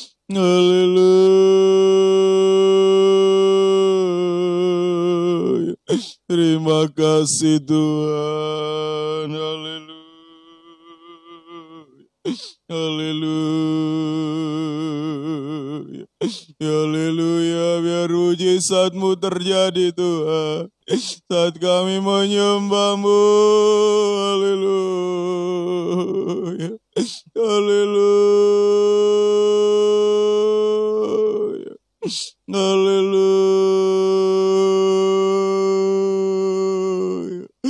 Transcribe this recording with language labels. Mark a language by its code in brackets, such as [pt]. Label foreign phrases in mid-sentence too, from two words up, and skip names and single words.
[id] Haleluya. Terima kasih Tuhan. Haleluya. Haleluya. Haleluya. Biar mujizat-Mu terjadi Tuhan. Saat kami menyembah-Mu. Haleluya. Haleluya. Haleluya.